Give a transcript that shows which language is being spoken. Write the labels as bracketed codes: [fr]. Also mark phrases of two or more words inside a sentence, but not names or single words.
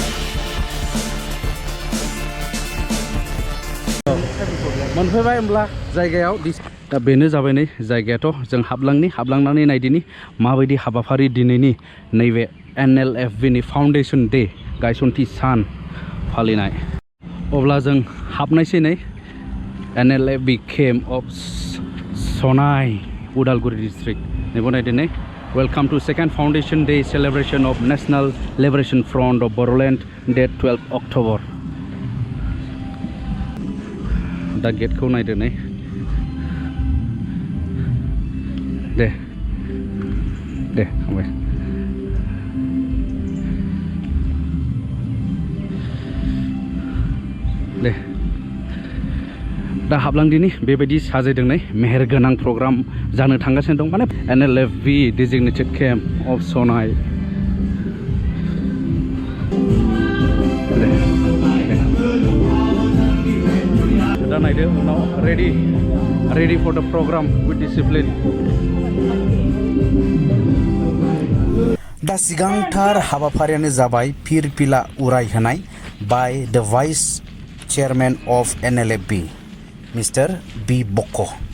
[brx] मोनफैबाय होमब्ला जायगायाव दा बेनो जाबाय नै जायगायाथ' जों हाबलांनानै नायदिनि माबायदि हाबाफारि दिनैनि नैबे NLFB नि [en] Foundation Day [brx] गायसनथि सान फालिनाय अब्ला जों हाबनायसै नै NLFB [en] camp of Sonai Udalguri district [brx] नैबो नायदो नै [en] Welcome to second Foundation Day celebration of National Liberation Front of Bodoland, date 12 October. [brx] दा गेटखौ नायदो नै दे हाबाय दे दा हाबलांदिनि बेबायदि साजायदों नै मेहेरगोनां प्रग्राम जानो थांगासिनो दं माने [en] NLFB designated camp of Sonai [brx] दा नायदो उनाव [en] ready for the program with discipline [brx] दा सिगांथार हाबाफारियानो जाबाय फिरफिला उरायहोनाय [en] by the Vice Chairman of NLFB Mr. B. Boko.